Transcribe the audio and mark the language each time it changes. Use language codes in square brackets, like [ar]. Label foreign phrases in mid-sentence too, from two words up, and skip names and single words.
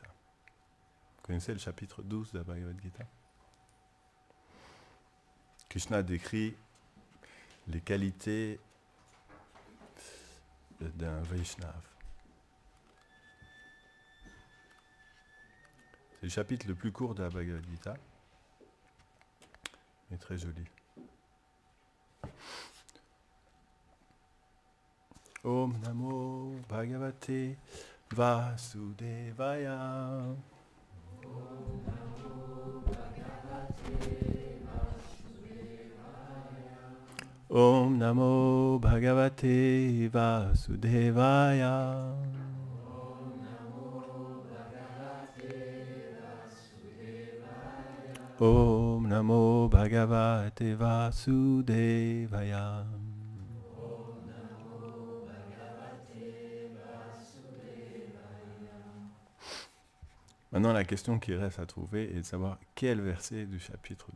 [fr] Vous connaissez le chapitre 12 de la Bhagavad Gita? Krishna décrit les qualités d'un Vaishnav. C'est le chapitre le plus court de la Bhagavad Gita, mais très joli. [sa] ॐ नमो भगवते वासुदेवाय. ॐ नमो भगवते वासुदेवाय. ॐ नमो भगवते वासुदेवाय. [fr] Maintenant, la question qui reste à trouver est de savoir quel verset du chapitre 12.